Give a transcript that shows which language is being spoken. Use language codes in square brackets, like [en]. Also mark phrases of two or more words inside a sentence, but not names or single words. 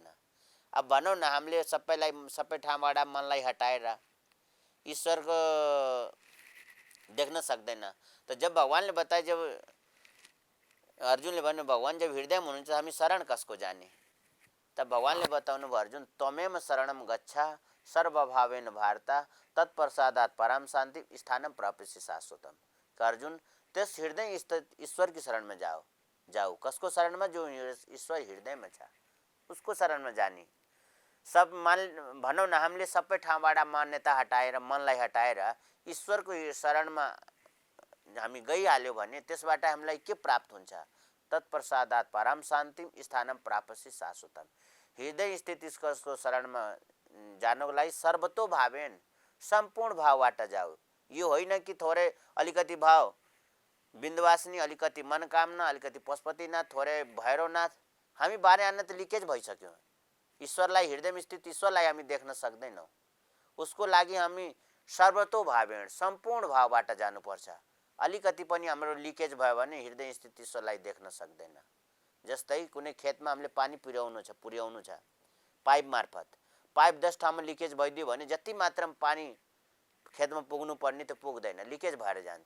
[ne] अब भनौँ न, हामीले सबै ठाउँबाट मनलाई हटाएर ईश्वरको देख्न सक्दैन। त जब भगवानले बताए, जब अर्जुनले भन्यो भगवान जब हृदयमा हुनुहुन्छ हामी शरण कसको जाने? तब भगवानले बताउनु भयो, [sa] अर्जुन त्वमेव शरणम गच्छ सर्वभावेन भारत, तत्पश्चात् परम शान्ति स्थानम प्राप्स्यसि शाश्वतम। [hi] अर्जुन त्यस हृदय स्थित ईश्वर की शरण में जाऊ। कसको शरण में? [ne] जो ईश्वर हृदय में छ उसको शरण में जाने। सब भनौँ न, हामीले सबै ठाउँबाट मान्यता हटाएर, मनलाई हटाएर ईश्वरको शरणमा हामी गइहाल्यो भने त्यसबाट हामीलाई के प्राप्त हुन्छ? [sa] तत्पश्चात् परम शान्तिम स्थानम प्राप्स्यसि शाश्वतम। [ne] हृदय स्थित ईश्वरको शरणमा जानको लागि [sa] सर्वतो भावेन, [ne] सम्पूर्ण भावबाट जाऊ। यो होइन कि थोरै अलिकति भाव बिन्दुवासिनी, अलिकति मनकामना, अलिकति पशुपतिनाथ, थोरै भैरवनाथ, हामी बाह्रै आना त लिकेज भइसक्यो। ईश्वरलाई, हृदयमा स्थित ईश्वरलाई हामी देख्न सक्दैनौँ। उसको लागि हामी [sa] सर्वतो भावेन, [ne] सम्पूर्ण भावबाट जानुपर्छ। अलिकति पनि हाम्रो लिकेज भयो भने हृदय स्थित ईश्वरलाई देख्न सक्दैन। जस्तै कुनै खेतमा हामीले पानी पुर्याउनु छ पाइप मार्फत, पाइप 10 ठाउँमा लिकेज भइदियो भने जति मात्रामा पानी खेतमा पुग्नु पर्ने त्यो पुग्दैन, लिकेज भएर जान्छ।